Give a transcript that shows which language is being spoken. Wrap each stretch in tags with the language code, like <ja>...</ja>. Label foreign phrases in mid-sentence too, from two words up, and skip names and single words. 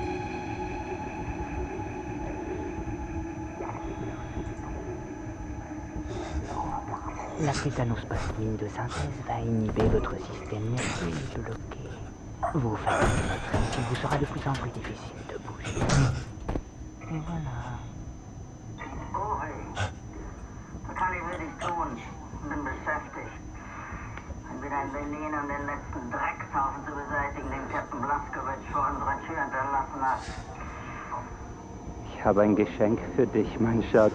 <fr>La tétanospasmine de synthèse va inhiber votre système nerveux et le bloquer. Vous fatiguez votre il vous sera de plus en plus difficile de bouger. Et voilà.</fr> <de>Was kann ich wirklich tun? Bin beschäftigt. Entweder in Berlin, um den letzten Dreckshaufen zu beseitigen, den Captain Blazkowicz vor unserer Tür hinterlassen hat. Ich habe ein Geschenk für dich, mein Schatz.</de>